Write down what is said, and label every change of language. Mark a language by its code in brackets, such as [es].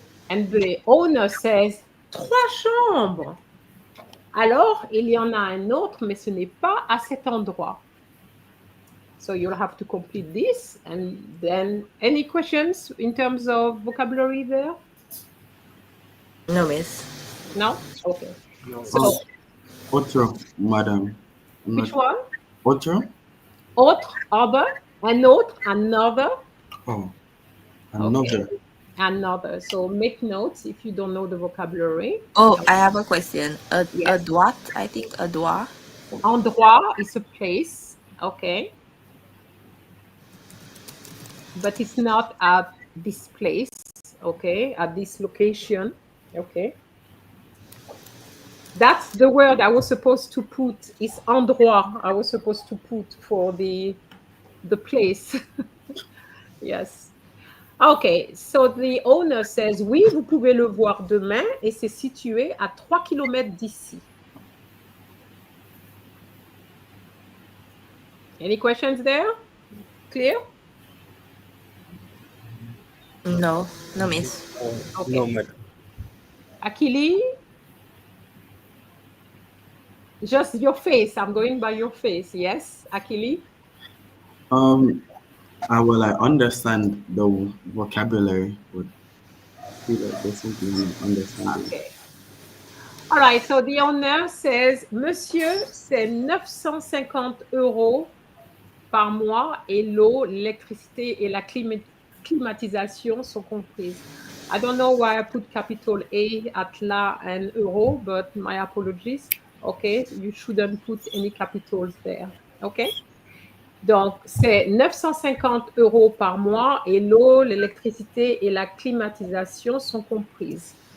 [en] And the owner says, 3 chambres. [fr] Alors, il y en a un autre, mais ce n'est pas à cet endroit. [en] So you'll have to complete this. And then, any questions in terms of vocabulary there? No, miss. No? Okay. No. So, [fr] Autre, madame. [en] which one? [fr] Autre? Autre, other, un autre, another. [en] Oh, another. Okay. Another. So make notes if you don't know the vocabulary. Oh, I have a question. A Yes. [fr] droite, [en] I think. [fr] A droit. [en] Endroit is a place. Okay. But it's not at this place. Okay. At this location. Okay. That's the word I was supposed to put, is endroit. I was supposed to put for the place. Yes. Okay, so the owner says, [fr] oui, vous pouvez le voir demain, et c'est situé à 3 km d'ici. [en] Any questions there? Clear? No, no, miss. Okay. No, madam. Akili? Just your face. I'm going by your face. Yes, Akili? Well, I understand the vocabulary, but I feel like there's something I'm not understanding. Okay. All right, so the owner says, [fr] monsieur, c'est 950 € par mois et l'eau, l'électricité et la climatisation sont comprises. [en] I don't know why I put capital A at la and euro, but my apologies. Okay, you shouldn't put any capitals there. Okay. [fr] Donc, c'est 950 € par mois et l'eau, l'électricité et la climatisation sont comprises.